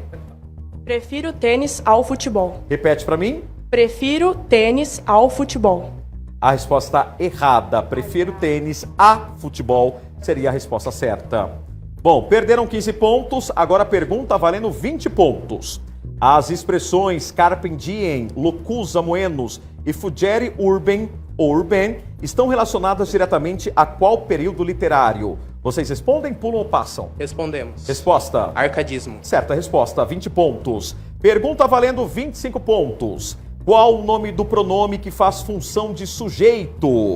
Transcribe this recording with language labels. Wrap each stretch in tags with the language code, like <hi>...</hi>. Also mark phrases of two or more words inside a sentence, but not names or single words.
<pt>Prefiro tênis ao futebol. Repete para mim. Prefiro tênis ao futebol. A resposta errada. Prefiro tênis a futebol seria a resposta certa. Bom, perderam 15 pontos, agora a pergunta valendo 20 pontos. As expressões</pt> <la>carpe diem, locus amoenos</la> <pt>e</pt> <la>fugere urbem</la> <pt>ou urben estão relacionadas diretamente a qual período literário? Vocês respondem, pulam ou passam? Respondemos. Resposta. Arcadismo. Certa resposta, 20 pontos. Pergunta valendo 25 pontos. Qual o nome do pronome que faz função de sujeito?</pt>